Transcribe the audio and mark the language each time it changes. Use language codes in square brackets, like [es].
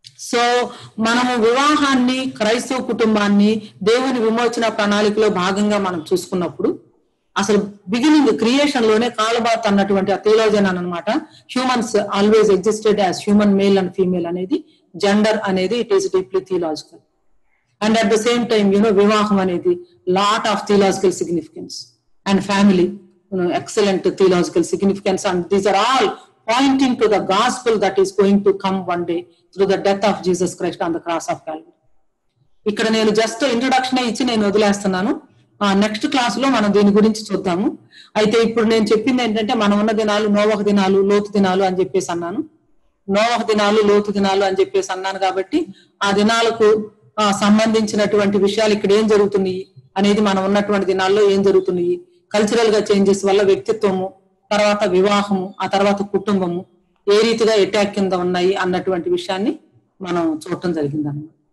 [te] So మనము వివాహాన్ని, క్రైస్తవ కుటుంబాన్ని దేవుని విమోచన ప్రణాళికలో భాగంగా మనం చూసుకున్నప్పుడు అసలు బిగినింగ్ క్రియేషన్ లోనే కాలబాత్ అన్నటువంటి ఆ థియాలజీ అన్నమాట, [en] humans always existed as human male and female [te] అనేది జెండర్ అనేది [en] It is deeply theological. And at the same time [te] వివాహం అనేది [en] Lot of theological significance and family excellent theological significance, and these are all pointing to the gospel that is going to come one day through the death of Jesus Christ on the cross of Calvary. [te] ఇక్కడ నేను just introduction ఇచ్చి నేను వదిలేస్తున్నాను. Next class లో మనం దీని గురించి చూద్దాము. అయితే ఇప్పుడు నేను చెప్పింది ఏంటంటే మనం ఉన్న దినాలు నోవహు దినాలు, లోతు దినాలు అని చెప్పేసి అన్నాను. నోవహు దినాలు, లోతు దినాలు అని చెప్పేసి అన్నాను కాబట్టి ఆ దినాలకు సంబంధించినటువంటి విషయాలు ఇక్కడ ఏం జరుగుతున్నాయి అనేది, మనం ఉన్నటువంటి దినాల్లో ఏం జరుగుతున్నాయి, కల్చరల్ గా చేంజెస్ వల్ల వ్యక్తిత్వము, తర్వాత వివాహము, ఆ తర్వాత కుటుంబము ఏ రీతిగా అటాక్ కింద ఉన్నాయి అన్నటువంటి విషయాన్ని మనం చూడటం జరిగింది అన్నమాట.